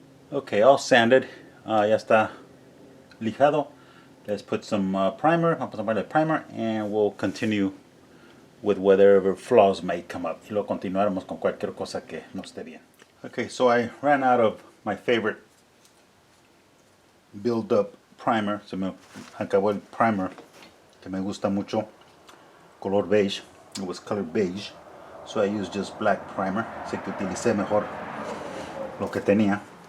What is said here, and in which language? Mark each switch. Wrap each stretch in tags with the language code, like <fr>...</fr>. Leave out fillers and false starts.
<en>Okay, all sanded,</en> <es>ya está lijado.</es> <en>Let's put some primer.</en> <es>Vamos a ponerle primer</es> <en>and we'll continue with whatever flaws may come up.</en> <es>Y luego continuaremos con cualquier cosa que no esté bien.</es> <en>Okay, so I ran out of my favorite build-up primer.</en> <es>Se me acabó el primer que me gusta mucho, color beige.</es> <en>It was color beige, so I used just black primer.</en> <es>Así que utilicé mejor lo que tenía.</es>